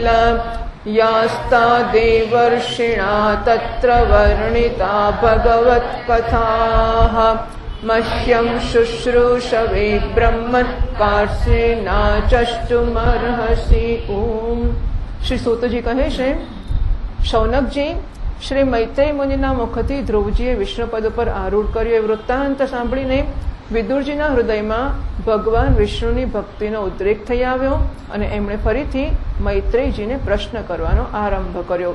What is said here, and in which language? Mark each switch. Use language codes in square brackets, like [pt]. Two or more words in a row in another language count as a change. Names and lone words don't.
[sa] यास्ता देवर्षिणा तत्र वर्णिता भगवत्कथाः मह्यं शुश्रूषवे ब्रह्मन् कार्ष्णेना चष्टुमर्हसि। [gu] ઓમ। શ્રી સૂતજી કહે છે શૌનકજી શ્રી મૈત્રેય મુનિના મુખથી ધ્રુવજીએ વિષ્ણુપદ ઉપર આરૂઢ કર્યો એ વૃત્તાંત સાંભળીને વિદુરજીના હૃદયમાં ભગવાન વિષ્ણુની ભક્તિનો ઉદ્રેક થઈ આવ્યો અને એમણે ફરીથી મૈત્રેયજીને પ્રશ્ન કરવાનો આરંભ કર્યો.